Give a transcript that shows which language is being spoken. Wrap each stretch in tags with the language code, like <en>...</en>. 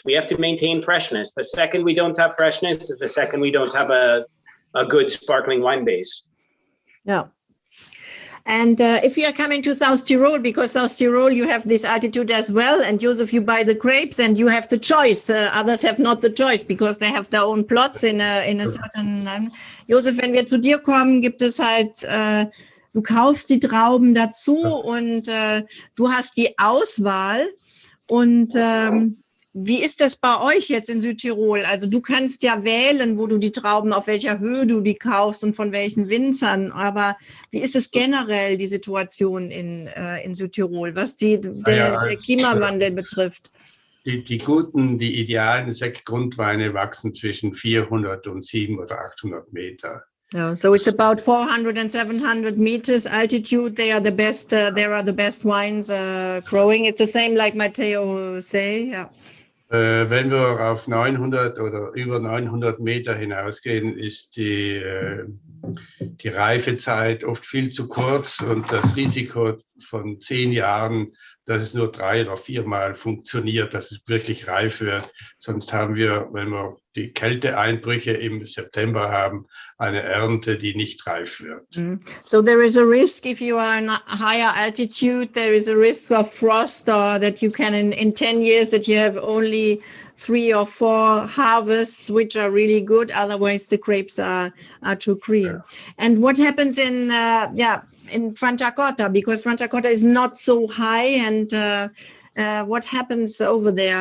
<en>We have to maintain freshness. The second we don't have freshness is the second we don't have a good sparkling wine base. Yeah. And if you are coming to South Tyrol, because South Tyrol, you have this altitude as well. And Joseph, you buy the grapes and you have the choice. Others have not the choice because they have their own plots in a certain.</en> <de>Joseph, wenn wir zu dir kommen, gibt es halt, du kaufst die Trauben dazu und du hast die Auswahl. Und wie ist das bei euch jetzt in Südtirol? Also du kannst ja wählen, wo du die Trauben, auf welcher Höhe du die kaufst und von welchen Winzern. Aber wie ist es generell, die Situation in Südtirol, was der Klimawandel betrifft? Die guten, die idealen Sektgrundweine wachsen zwischen 400 und 700 oder 800 Meter.</de> <en>Yeah, so it's about 400 and 700 meters altitude. They are the best. There are the best wines growing. It's the same like Matteo say. Yeah.</en> <de>Wenn wir auf 900 oder über 900 Meter hinausgehen, ist die Reifezeit oft viel zu kurz und das Risiko von 10 Jahren, dass es nur 3 oder 4 Mal funktioniert, dass es wirklich reif wird. Sonst haben wir, wenn wir die Kälteeinbrüche im September haben, eine Ernte, die nicht reif wird.</de> <en>So there is a risk if you are in a higher altitude, there is a risk of frost, or that you can in 10 years that you have only 3 or 4 harvests, which are really good. Otherwise, the grapes are too green. Yeah. And what happens in Franciacorta, because Franciacorta is not so high, and what happens over there?</en>